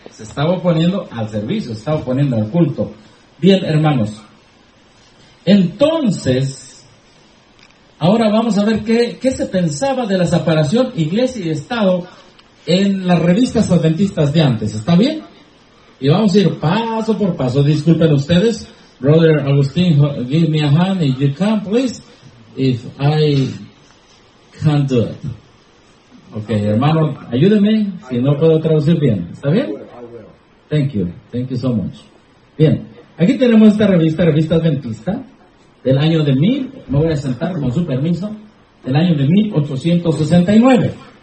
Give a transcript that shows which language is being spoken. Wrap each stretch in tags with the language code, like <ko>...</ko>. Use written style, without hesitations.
<es>Se estaba oponiendo al servicio, se estaba oponiendo al culto. Bien, hermanos. Entonces, ahora vamos a ver qué se pensaba de la separación iglesia y Estado en las revistas adventistas de antes. ¿Está bien? Y vamos a ir paso por paso. Disculpen ustedes.</es> <en>Brother Agustín, give me a hand if you can, please, if I can't do it.</en> <es>Okay, hermano, ayúdeme, si no puedo traducir bien. ¿Está bien?</es> <en>Thank you so much.</en> <es>Bien, aquí tenemos esta revista Adventista, del año de 1000, me voy a sentar con su permiso, del año de 1869.</es>